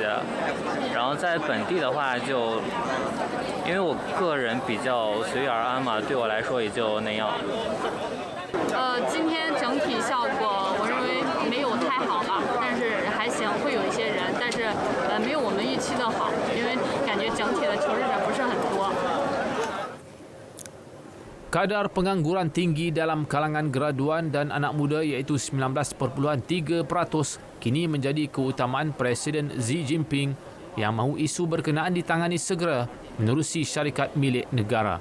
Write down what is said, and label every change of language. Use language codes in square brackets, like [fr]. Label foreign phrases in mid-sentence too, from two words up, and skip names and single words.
[zh] 然后在本地的话，就因为我个人比较随遇而安嘛，对我来说也就那样。今天整体效果我认为没有太好吧，但是还行，会有一些人，但是没有我们预期的好，因为感觉整体的求职者不是很多。 [ms] Kadar pengangguran tinggi dalam kalangan graduan dan anak muda iaitu 19.3% kini menjadi keutamaan Presiden Xi Jinping yang mahu isu berkenaan ditangani segera menerusi syarikat milik negara.